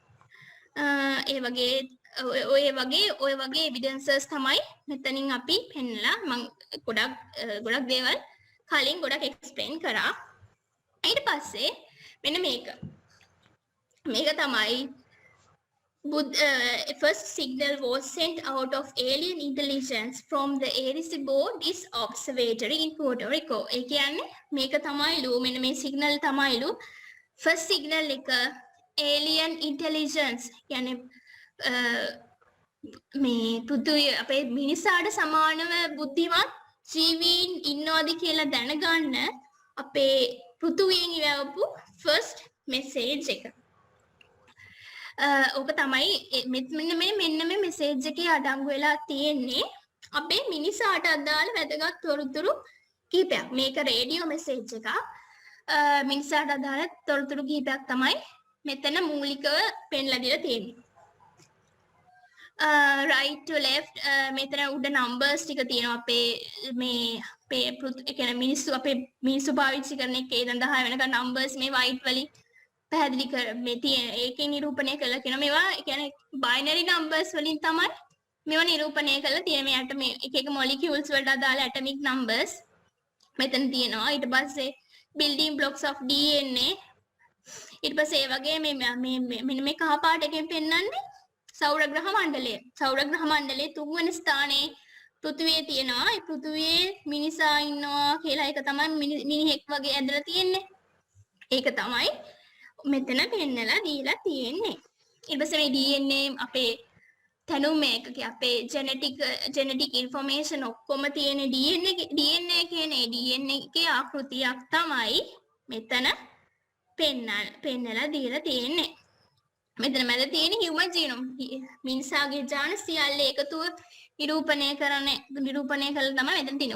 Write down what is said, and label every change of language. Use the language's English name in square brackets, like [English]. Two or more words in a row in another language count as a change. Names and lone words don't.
[Sinhala] ඔය වගේ evidences තමයි මෙතනින් අපි පෙන්නලා මම ගොඩක් දේවල් කලින් ගොඩක් explain කරා. ඊට පස්සේ මෙන්න මේක තමයි [English] first signal was sent out of alien intelligence from the Arecibo Disk Observatory in Puerto Rico. [Sinhala] ඒ කියන්නේ මේක තමයිලු මෙන්න මේ signal තමයිලු [English] first signal [Sinhala] එක [English] alien intelligence [Sinhala] කියන්නේ මේ පෘථිවිය අපේ මිනිසාට සමානව බුද්ධිමත් ජීවීන් ඉන්නවද කියලා දැනගන්න අපේ පෘථිවියෙන් ඉවවපු [English] first message [Sinhala] එක. ඕක තමයි මෙන්න මේ message එකේ අඩංගු වෙලා තියෙන්නේ අපේ මිනිසාට අදාළ වැදගත් තොරතුරු කිහිපයක්. මේක රේඩියෝ message එකක්. මිනිසාට අදාළ තොරතුරු කිහිපයක් තමයි මෙතන මූලිකව පෙන්ලා දීලා තියෙන්නේ. [English] right to left [Sinhala] මෙතන උඩ numbers ටික තියෙනවා අපේ කියන්නේ මිනිස්සු පාවිච්චි කරන එකේ ඉඳන් 10 වෙනකන් numbers මේ white වලින් පැහැදිලි කර මේ තියෙන ඒකේ නිරූපණය කරලා කියනවා මේවා කියන්නේ [English] binary numbers [Sinhala] වලින් තමයි මේවා නිරූපණය කරලා තියෙන මේ atom එක molecules වලට අදාළ [English] atomic numbers [Sinhala] මෙතන තියෙනවා. ඊට පස්සේ [English] building blocks of DNA [Sinhala] ඊට පස්සේ ඒ වගේ මෙන්න මේ කහ පාට එකෙන් පෙන්වන්නේ සෞර ග්‍රහ මණ්ඩලයේ තුන්වෙනි ස්ථානයේ පෘථිවිය තියෙනවා. ඒ පෘථිවියේ මිනිසා ඉන්නවා කියලා ඒක තමයි මිනිහෙක් වගේ ඇදලා තියෙන්නේ. ඒක තමයි මෙතන පෙන්නලා දීලා තියෙන්නේ. ඊට පස්සේ මේ DNA අපේ තැනුම එකකේ අපේ [English] genetic information [Sinhala] ඔක්කොම තියෙන DNA කියන්නේ DNA එකේ ආකෘතියක් තමයි මෙතන පෙන්නලා දීලා තියෙන්නේ. මෙතන මැද තියෙන [English] human genome [Sinhala] මිනිසාගේ ජාන සියල්ල එකතුව නිරූපණය කරලා තමයි මෙතන තියෙන්නේ.